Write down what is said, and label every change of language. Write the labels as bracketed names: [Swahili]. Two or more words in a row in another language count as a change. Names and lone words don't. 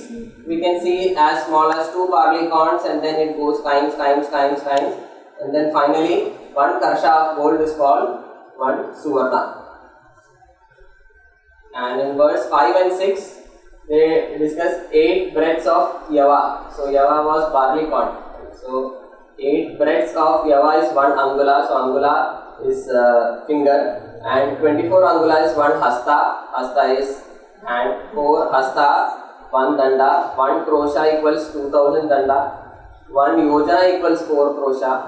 [English] We can see as small as 2 barley corns, and then it goes times, and then finally 1 karsha of gold is called 1 suvarna. And in verse 5 and 6, they discuss 8 breadths of yava. So yava was barley corn. So 8 breadths of yava is 1 angula. So angula is finger, and 24 angula is 1 hasta. Hasta is hand. 4 hasta, 1 danda. 1 krosha equals 2000 danda. 1 yojana equals 4 krosha.